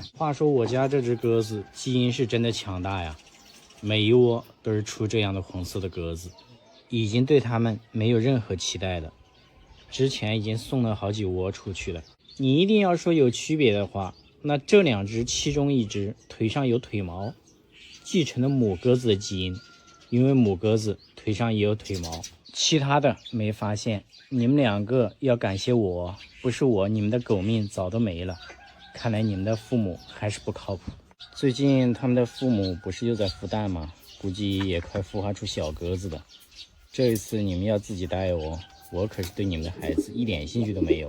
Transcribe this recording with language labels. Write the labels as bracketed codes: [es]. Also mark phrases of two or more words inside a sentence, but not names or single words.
[zh] 話說我家這隻鴿子基因是真的強大呀，每一窩都是出這樣的紅色的鴿子，已經對它們沒有任何期待了。之前已經送了好幾窩出去了。你一定要說有區別的話，那這2隻其中1隻腿上有腿毛，繼承了母鴿子的基因，因為母鴿子腿上也有腿毛，其他的沒發現。你們2個要感謝我，不是我，你們的狗命早都沒了。看來你們的父母還是不靠譜。最近他們的父母不是又在孵蛋嗎？估計也快孵化出小鴿子了。這一次你們要自己帶哦，我可是對你们的孩子一點興趣都沒有。